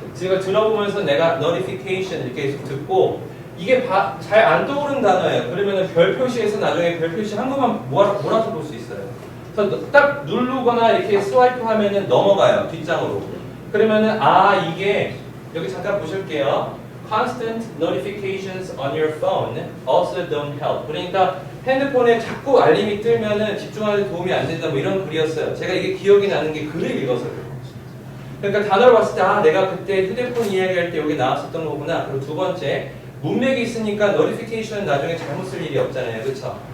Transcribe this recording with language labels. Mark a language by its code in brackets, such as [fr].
[ko] 제가 들어보면서 내가 notification 이렇게 계속 듣고 이게 잘 안 떠오르는 단어예요. 그러면은 별 표시해서 나중에 별 표시 한 것만 몰아서 볼 수 있어요. 그래서 딱 누르거나 이렇게 스와이프 하면은 넘어가요. 뒷장으로. 그러면은 이게 여기 잠깐 보실게요. [en] Constant notifications on your phone also don't help. [ko] 그러니까 핸드폰에 자꾸 알림이 뜨면은 집중하는 데 도움이 안 된다 뭐 이런 글이었어요. 제가 이게 기억이 나는 게 글을 읽어서 그래요. 그러니까 단어를 봤을 때 내가 그때 휴대폰 이야기할 때 여기 나왔었던 거구나. 그리고 두 번째 문맥이 있으니까 노티피케이션은 나중에 잘못 쓸 일이 없잖아요. 그렇죠?